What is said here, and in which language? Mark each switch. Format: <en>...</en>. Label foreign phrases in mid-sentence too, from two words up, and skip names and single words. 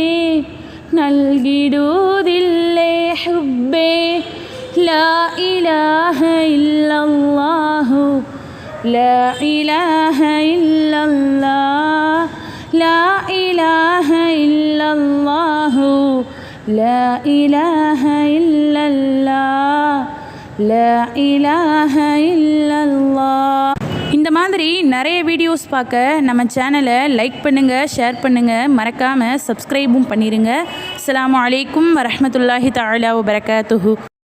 <ar>നൽകിടൂതില്ലേ حبي لا إله إلا الله لا إله إلا الله لا إله إلا الله لا إله إلا الله لا إله إلا الله.</ar> <ta>இந்த மாதிரி நிறைய வீடியோஸ் பார்க்க நம்ம சேனலை லைக் பண்ணுங்கள், ஷேர் பண்ணுங்கள், மறக்காமல் சப்ஸ்கிரைபும் பண்ணிடுங்க.</ta> <ar>السلام عليكم ورحمة الله تعالى وبركاته.</ar>